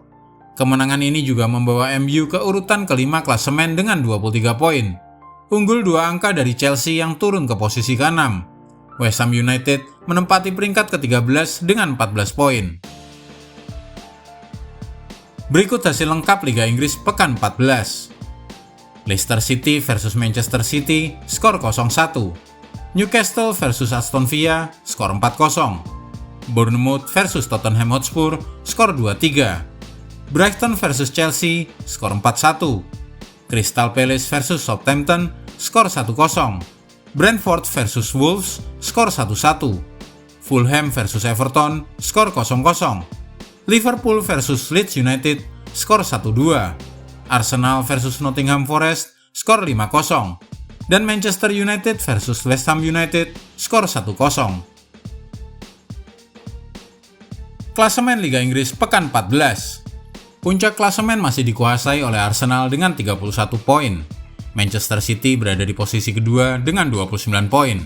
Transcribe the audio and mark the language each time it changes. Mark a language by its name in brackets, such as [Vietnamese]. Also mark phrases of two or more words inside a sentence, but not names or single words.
[Indonesian] Kemenangan ini juga membawa MU ke urutan kelima klasemen dengan 23 poin. Unggul 2 angka dari Chelsea yang turun ke posisi ke-6. West Ham United menempati peringkat ke-13 dengan 14 poin. Berikut hasil lengkap Liga Inggris pekan 14. Leicester City versus Manchester City, skor 0-1. Newcastle versus Aston Villa, skor 4-0. Bournemouth versus Tottenham Hotspur, skor 2-3. Brighton versus Chelsea, skor 4-1. Crystal Palace versus Southampton, skor 1-0. Brentford versus Wolves, skor 1-1. Fulham versus Everton, skor 0-0. Liverpool versus Leeds United, skor 1-2. Arsenal versus Nottingham Forest, skor 5-0. Dan Manchester United versus West Ham United, skor 1-0. Klasemen Liga Inggris pekan 14. Puncak klasemen masih dikuasai oleh Arsenal dengan 31 poin. Manchester City berada di posisi kedua dengan 29 poin.